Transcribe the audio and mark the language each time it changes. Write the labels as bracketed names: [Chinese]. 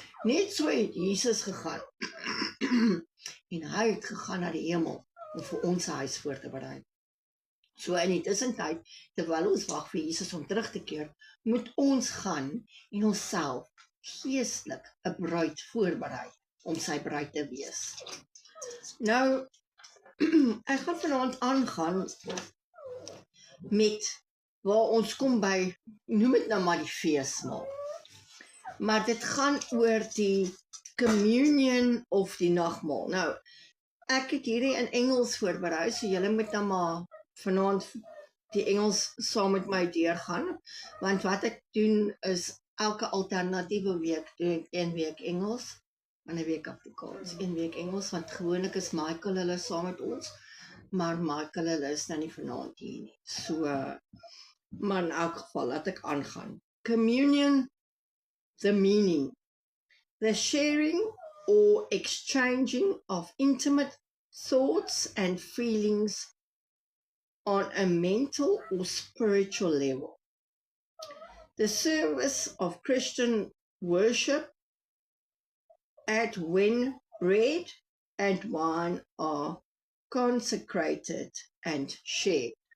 [Afrikaans] Net so het Jesus gegaan. En hy het gegaan na die hemel om vir ons 'n huis voor te berei. So in die tussentyd, terwyl ons wag vir Jesus om terug te keer, moet ons gaan en onsself geestelik 'n bruid voorberei om sy bruid te wees. Nou, ek gaan vanaand aangaan met waar ons kom by, noem dit nou maar die feesmaal. Maar dit gaan oor die communion of die nagmaal. Nou, ek het hierdie in Engels voorberei, so julle moet nou maar vanaand die Engels saam met my deurgaan, want wat ek doen is elke alternatiewe week doen ek 1 week Engels, 'n week Afrikaans, 1 week Engels, want gewoonlik is Michael hulle saam met ons, maar Michael hulle is nou nie vanaand hier nie. So, maar in elk geval, laat ek aangaan. [English] Communion, the meaning, the sharing or exchanging of intimate thoughts and feelings on a mental or spiritual level. The service of Christian worship at when bread and wine are consecrated and shared.